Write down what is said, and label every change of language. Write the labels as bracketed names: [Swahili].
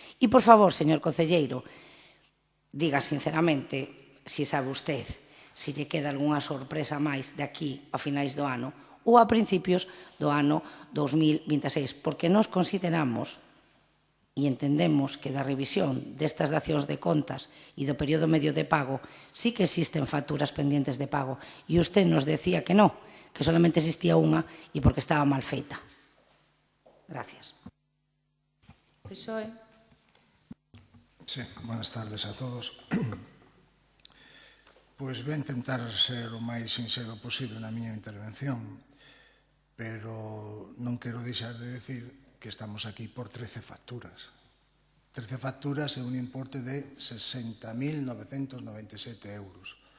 [Galician] E, por favor, señor concelleiro, diga sinceramente, se sabe usted, se lle queda algunha sorpresa máis de aquí a finais do ano ou a principios do ano 2026, porque nós consideramos e entendemos que da revisión destas dacións de contas e do período medio de pago sí que existen facturas pendientes de pago e usted nos decía que non, que solamente existía unha e porque estaba mal feita. Gracias. PSOE. [Spanish] Sí, buenas tardes a todos. [Galician] Pois vou intentar ser o máis sincero posible na miña intervención, pero non quero deixar de decir que estamos aquí por 13 facturas. 13 facturas e un importe de 60.997 euros.